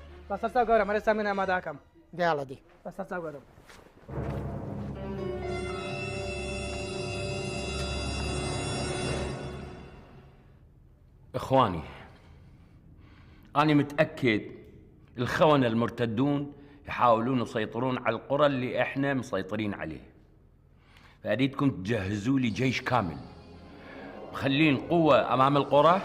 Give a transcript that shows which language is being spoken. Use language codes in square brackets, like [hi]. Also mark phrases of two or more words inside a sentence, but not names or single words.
[ckb] بەسەر گەورم هەر ئێستا من ئامادەکەم. دیاڵە دی بەسەر گەورم. [ar] إخواني أنا متأكد الخونة المرتدون يحاولون يسيطرون على القرى اللي إحنا مسيطرين عليه، فأريدكم تجهزوا لي جيش كامل مخلين قوة أمام القرى.